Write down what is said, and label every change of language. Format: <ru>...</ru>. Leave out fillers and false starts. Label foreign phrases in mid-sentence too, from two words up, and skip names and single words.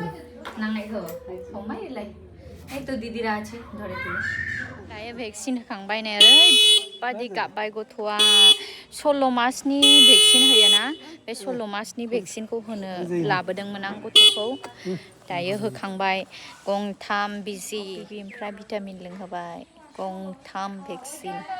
<brx>नांनायखौ हमायलाय</brx> <bn>এই তো দিদিরা আছে ধরে তুলে</bn> <brx>दायो भेक्सिन होखांबाय नै ओरैबादि गाबबाय गथ'आ 16 मासनि भेक्सिन होयोना बे 16 मासनि भेक्सिनखौ होनो लाबोदोंमोन आं गथ'खौ दायो होखांबाय गंथाम बिजि ओमफ्राय भिटामिन लोंहोबाय गंथाम भेक्सिन</brx>